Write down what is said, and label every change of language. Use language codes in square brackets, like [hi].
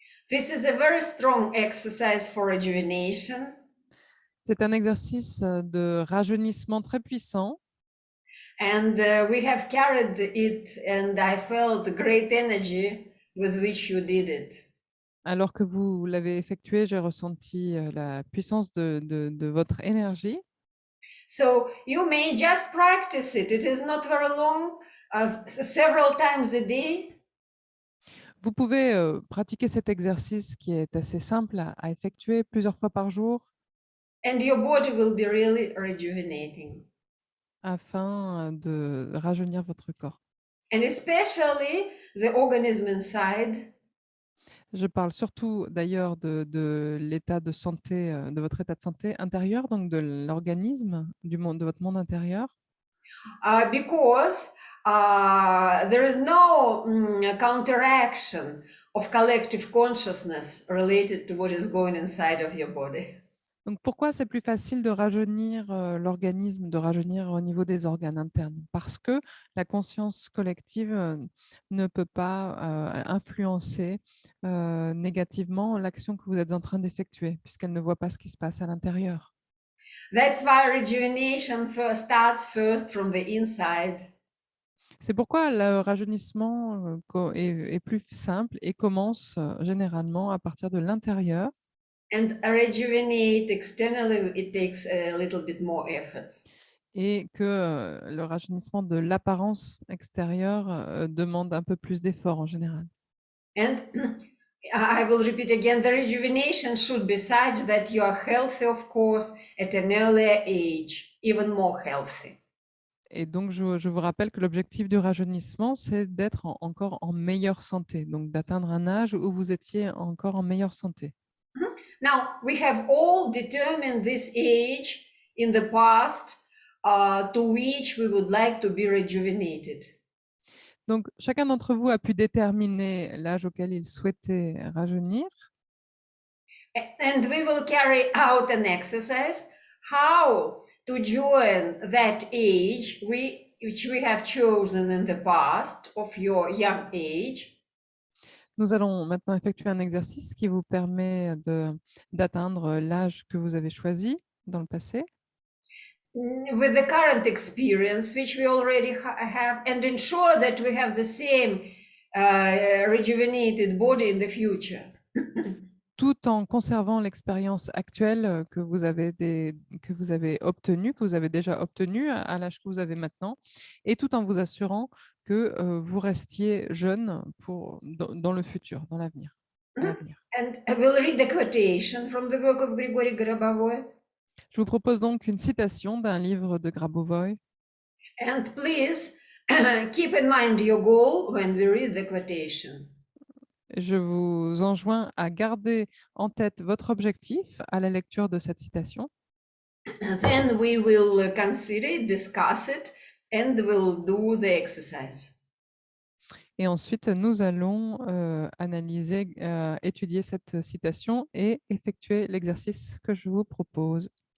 [en] This is a very strong exercise for rejuvenation. [fr] C'est un exercice de rajeunissement très puissant. [en] And we have carried it, and I felt great energy with which you did it. [fr] Alors que vous l'avez effectué, j'ai ressenti la puissance de votre énergie. [en] So you may just practice it. It is not very long, several times a day. [fr] Vous pouvez pratiquer cet exercice qui est assez simple à effectuer plusieurs fois par jour [en] And your body will be really rejuvenating. [fr] afin de rajeunir votre corps. [en] And especially the organism inside. [fr] Je parle surtout d'ailleurs de l'état de santé, de votre état de santé intérieur, donc de l'organisme, de votre monde intérieur. [en] Because there is no counteraction of collective consciousness related to what is going inside of your body. [fr] Donc pourquoi c'est plus facile de rajeunir l'organisme, de rajeunir au niveau des organes internes? Parce que la conscience collective ne peut pas influencer négativement l'action que vous êtes en train d'effectuer, puisqu'elle ne voit pas ce qui se passe à l'intérieur. [en] That's why rejuvenation starts first from the inside. [fr] C'est pourquoi le rajeunissement est plus simple et commence généralement à partir de l'intérieur. [en] And rejuvenate externally, it takes a little bit more effort. [fr] Et que le rajeunissement de l'apparence extérieure demande un peu plus d'efforts en général. [en] And I will repeat again, the rejuvenation should be such that you are healthy, of course, at an earlier age, even more healthy. [fr] Et donc, je vous rappelle que l'objectif du rajeunissement, c'est d'être encore en meilleure santé, donc d'atteindre un âge où vous étiez encore en meilleure santé. [en] Now, we have all determined this age in the past to which we would like to be rejuvenated. [fr] Donc, chacun d'entre vous a pu déterminer l'âge auquel il souhaitait rajeunir. [en] And we will carry out an exercise how to join that age which we have chosen in the past of your young age. [fr] Nous allons maintenant effectuer un exercice qui vous permet d'atteindre l'âge que vous avez choisi dans le passé. [en] With the current experience which we already have, and ensure that we have the same rejuvenated body in the future. [fr] Tout en conservant l'expérience actuelle que vous avez obtenue, que vous avez déjà obtenue à l'âge que vous avez maintenant, et tout en vous assurant que vous restiez jeune dans le futur, dans l'avenir. [en] And I will read the quotation from the work of Grigory Grabovoy. [fr] Je vous propose donc une citation d'un livre de Grabovoy. [en] And please keep in mind your goal when we read the quotation. [fr] Je vous enjoins à garder en tête votre objectif à la lecture de cette citation. [en] Then we will consider it, discuss it, and we'll do the exercise. [fr] Et ensuite, nous allons analyser, étudier cette citation et effectuer l'exercice que je vous propose.